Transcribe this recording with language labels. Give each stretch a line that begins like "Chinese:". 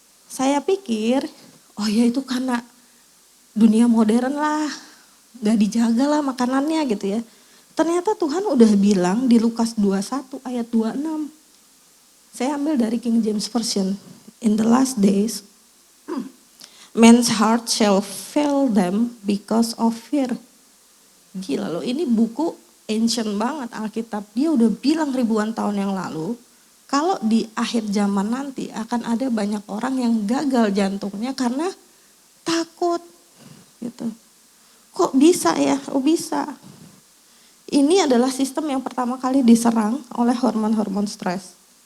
Indonesian: Saya pikir, oh ya itu karena dunia modern lah, gak dijaga lah makanannya gitu ya. Ternyata Tuhan udah bilang di Lukas 21 ayat 26. Saya ambil dari King James Version.
English: In the last days, man's heart shall fail them because of fear.
Indonesian: Gila loh, ini buku ancient banget Alkitab. Dia udah bilang ribuan tahun yang lalu, kalau di akhir zaman nanti akan ada banyak orang yang gagal jantungnya karena takut gitu. Kok bisa ya? Oh bisa. Ini adalah sistem yang pertama kali diserang oleh hormon-hormon stres.